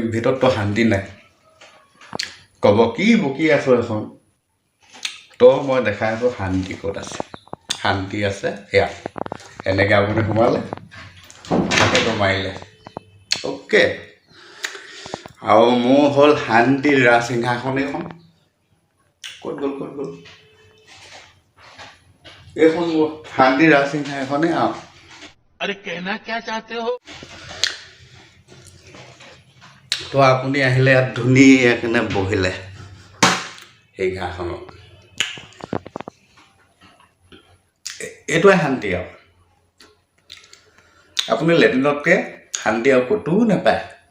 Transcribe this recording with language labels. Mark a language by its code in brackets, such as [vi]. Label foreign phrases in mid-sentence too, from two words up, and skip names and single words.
[as] ভিতৰততো শান্তি নাই ক'ব কি বকি আছোঁ এখন তো মই দেখাই আছোঁ শান্তি ক'ত আছে শান্তি আছে সেয়া এনেকৈ আপুনি সোমালে তাকেতো মাৰিলে অ'কে আৰু মোৰ হ'ল শান্তিৰ ৰাজসিংহাসন এইখন ক'ত গ'ল এইখন মোৰ শান্তিৰ ৰাজসিংহাসনে আৰু [hi] अरे कहना क्या चाहते हो [as] তো আপুনি আহিলে ইয়াত ধুনীয়াকৈ বহিলে সেই ঘাঁহখনত এইটোৱে শান্তি আৰু আপুনি লেট্ৰিনতকৈ শান্তি আৰু ক'তো নাপায়